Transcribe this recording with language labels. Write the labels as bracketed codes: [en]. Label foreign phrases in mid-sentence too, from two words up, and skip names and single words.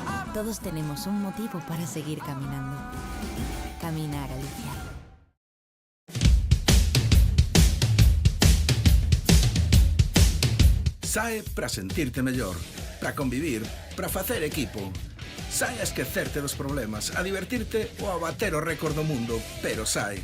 [es] Todos tenemos un motivo para seguir caminando. Caminar, Alicia. [gl] Sae para sentirte mellor, para convivir, para facer equipo. Sae a esquecerte dos problemas, a divertirte ou a bater o récord do mundo, pero sae.